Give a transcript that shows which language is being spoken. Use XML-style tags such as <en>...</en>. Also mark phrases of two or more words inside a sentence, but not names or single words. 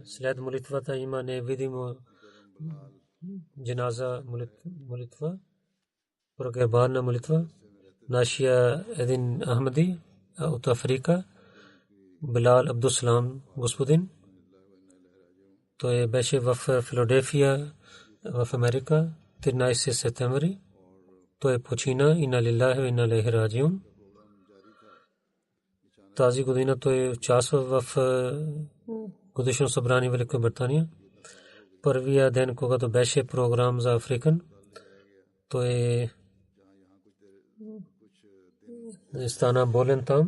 <bg>След молитвата има невидимо джаназа молитва, прогребарна молитва. Нашия един Ахмади от Африка, Билал Абдусалам господин, той беше в Филаделфия в Америка 13 септември. Той почина,</bg> <ar>إنا لله وإنا إليه راجعون.</ar> <bg>Тази година той участва в годишно събрание в Великобритания. Първия ден, когато беше програм за Африкан, той стана болен там.</bg>